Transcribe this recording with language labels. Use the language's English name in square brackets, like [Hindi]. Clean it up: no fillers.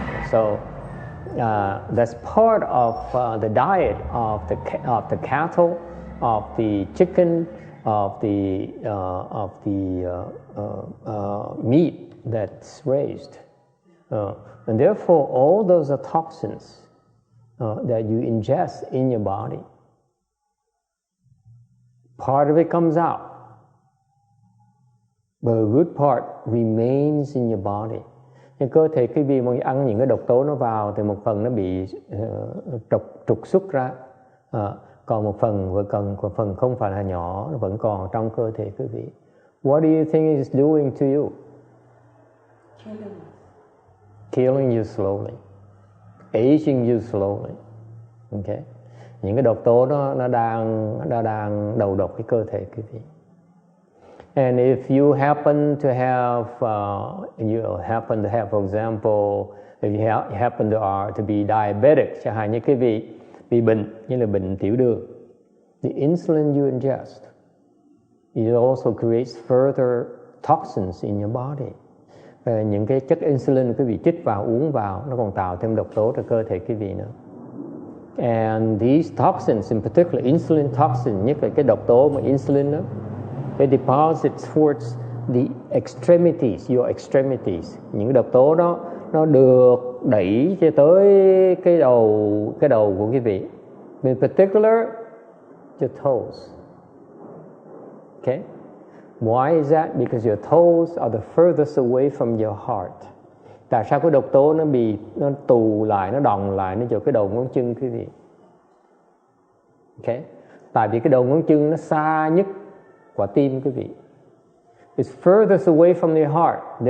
[English] So that's part of the diet of the cattle, of the chicken, of the meat that's raised, and therefore all those are toxins that you ingest in your body. Part of it comes out, but a good part remains in your body. [Vietnamese] Nhưng cơ thể quý vị mà ăn những cái độc tố nó vào thì một phần nó bị trục xuất ra, còn một phần không phải là nhỏ, nó vẫn còn trong cơ thể quý vị. [English] What do you think it's doing to you? Killing you slowly, aging you slowly. Okay? [Vietnamese] Những cái độc tố đó nó đang đầu độc cái cơ thể quý vị. [English] And if you happen to have, for example, if you happen to be diabetic, [Vietnamese] chẳng hạn như cái vị bị bệnh như là bệnh tiểu đường, [English] the insulin you ingest, it also creates further toxins in your body. [Vietnamese] Và những cái chất insulin quý vị chích vào, uống vào, nó còn tạo thêm độc tố cho cơ thể quý vị nữa. [English] And these toxins, in particular insulin toxin, [Vietnamese] nhất là cái độc tố mà insulin đó, [English] it deposits towards the extremities, your extremities. [Vietnamese] Những cái độc tố đó nó được đẩy cho tới cái đầu của quý vị. [English] In particular, your toes. Okay? Why is that? Because your toes are the furthest away from your heart. [Vietnamese] Tại sao cái độc tố nó tụ lại, nó đọng lại, nó vào cái đầu ngón chân quý vị? Okay? Tại vì cái đầu ngón chân nó xa nhất quả tim quý vị. [English] It's furthest away from the heart.